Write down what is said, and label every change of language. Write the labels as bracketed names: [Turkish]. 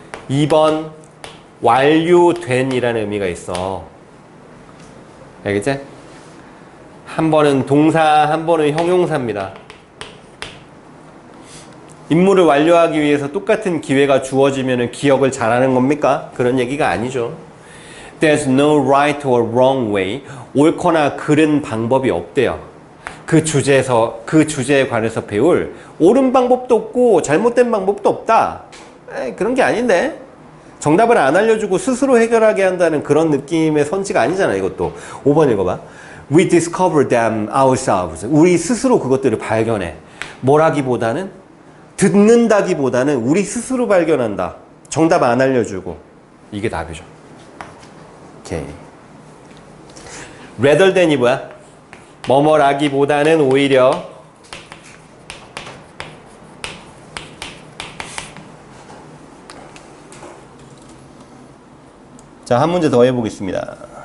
[Korean] 2번 완료된 이라는 의미가 있어. 알겠지? 한 번은 동사, 한 번은 형용사입니다. 임무를 완료하기 위해서 똑같은 기회가 주어지면 기억을 잘하는 겁니까? 그런 얘기가 아니죠. [English] There's no right or wrong way. [Korean] 옳거나 그른 방법이 없대요. 그 주제에 관해서 배울 옳은 방법도 없고 잘못된 방법도 없다. 그런 게 아닌데. 정답을 안 알려주고 스스로 해결하게 한다는 그런 느낌의 선지가 아니잖아, 이것도. 5번 읽어봐. [English] We discover them ourselves. [Korean] 우리 스스로 그것들을 발견해. 뭐라기보다는 듣는다기보다는 우리 스스로 발견한다. 정답 안 알려주고. 이게 답이죠. 오케이. rather than이 뭐야? 뭐뭐라기보다는 오히려 자, 한 문제 더 해보겠습니다.